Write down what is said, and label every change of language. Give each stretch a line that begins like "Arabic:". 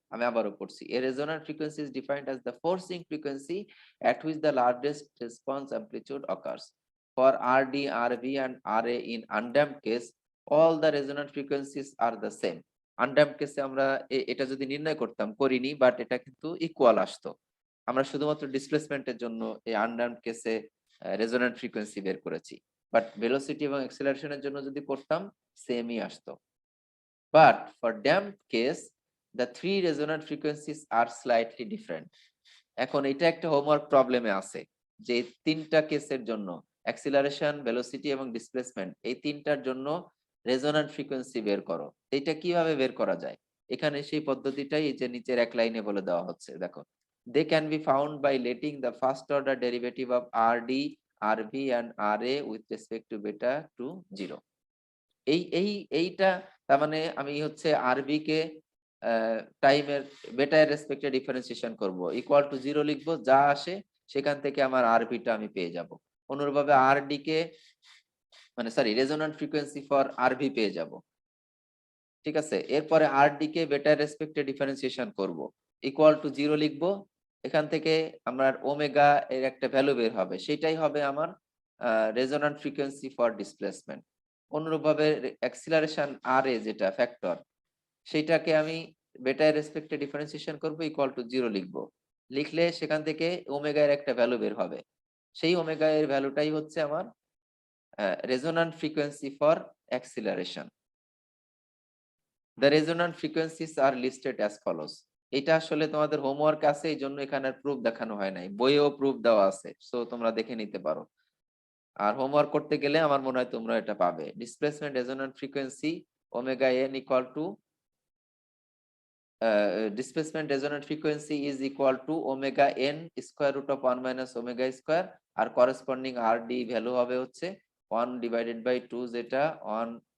Bangla: আমি আবারও পড়ছি,
English: a resonant frequency is defined as the forcing frequency at which the largest response amplitude occurs. For RD, RV and RA in undamped case, all the resonant frequencies are the same.
Bangla: Undamped case আমরা এটা যদি নির্ণয় করতাম, করিনি, but এটা কিন্তু equal আসতো। আমরা শুধুমাত্র ডিসপ্লেসমেন্টের জন্য এই আনড্যাম্পড কেসে রেজোন্যান্ট ফ্রিকোয়েন্সি বের করেছি, বাট ভেলোসিটি এবং অ্যাক্সেলারেশনের জন্য যদি করতাম সেমই আসতো।
English: But for damped case, the three resonant frequencies are slightly different.
Bangla: এখন এটা একটা হোমওয়ার্ক প্রবলেমে আছে যে তিনটা কেসের জন্য অ্যাক্সিলারেশন, ভেলোসিটি এবং ডিসপ্লেসমেন্ট, এই তিনটার জন্য রেজোন্যান্ট ফ্রিকোয়েন্সি বের করো। এটা কিভাবে বের করা যায়? এখানে সেই পদ্ধতিটাই এই যে নিচের এক লাইনে বলে দেওয়া হচ্ছে, দেখো,
English: they can be found by letting the first order derivative of RD, RV and RA with respect to beta to 0.
Bangla: এইটা তার মানে আমি হচ্ছে আরবি কে টাইমের বেটা এর রেসপেক্টে ডিফারেন্সিয়েশন করব, ইকুয়াল টু 0 লিখবো, যা আসে সেখান থেকে আমার আরবিটা আমি পেয়ে যাব। অনুরূপভাবে আরডি কে মানে sorry resonant frequency for RV পেয়ে যাব, ঠিক আছে। এরপরে আরডি কে বেটা এর রেসপেক্টে ডিফারেন্সিয়েশন করব, ইকুয়াল টু 0 লিখবো, এখান থেকে আমার ওমেগা এর একটা ভ্যালু বের হবে, সেটাই হবে আমার রেজোন্যান্ট ফ্রিকোয়েন্সি ফর ডিসপ্লেসমেন্ট। অনুরূপভাবে অ্যাক্সিলারেশন আর এ যেটা ফ্যাক্টর, সেটাকে আমি বেটা এর রেসপেক্টে ডিফারেন্সিয়েশন করব, ইকুয়াল টু 0 লিখবো, লিখলে সেখান থেকে ওমেগা এর একটা ভ্যালু বের হবে, সেই ওমেগা এর ভ্যালুটাই হচ্ছে আমার resonant frequency for acceleration.
English: The resonant frequencies are listed as follows.
Bangla: এটা আসলে তোমাদের হোমওয়ার্ক আছে, এই জন্য এখানে প্রুফ দেখানো হয় নাই, বইয়েও প্রুফ দেওয়া আছে, সো তোমরা দেখে নিতে পারো। আর হোমওয়ার্ক করতে গেলে আমার মনে হয় তোমরা এটা পাবে। Displacement resonant frequency omega N equal to
English: displacement resonant frequency is equal to omega n square root of 1 minus omega square,
Bangla: আর corresponding RD value হবে হচ্ছে
English: 1 divided by 2 zeta on